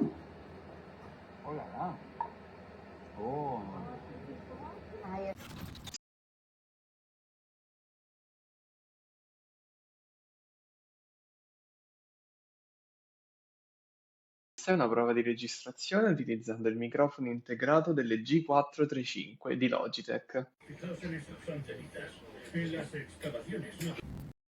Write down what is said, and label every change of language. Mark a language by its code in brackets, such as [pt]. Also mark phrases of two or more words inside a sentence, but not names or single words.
[es] Hola, la. Oh. Ahí es. [it] Questa è una prova di registrazione utilizzando il microfono integrato delle G435 di Logitech. [es] Fijaos en esas fronteritas, en las excavaciones.